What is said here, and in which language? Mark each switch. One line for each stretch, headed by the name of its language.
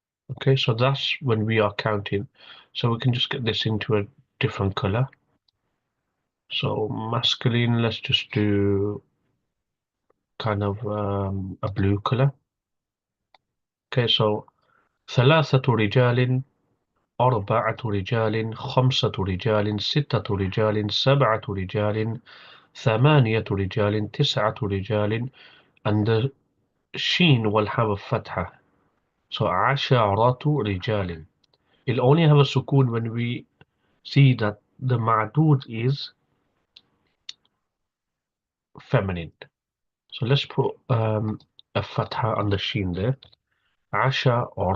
English: Okay, so that's when we are counting. So we can just get this into a different color. So masculine, let's just do kind of a blue color. Okay, so
Arabic: ثلاثة رجال أربعة رجال، خمسة رجال، ستة رجال، سبعة رجال، ثمانية رجال، تسعة رجال,
English: and the sheen will have a fatha. So
Arabic: عشرة رجال.
English: It'll only have a sukoon when we see that the ma'dud is feminine. So let's put a fatha on the sheen there.
Arabic: عشرة.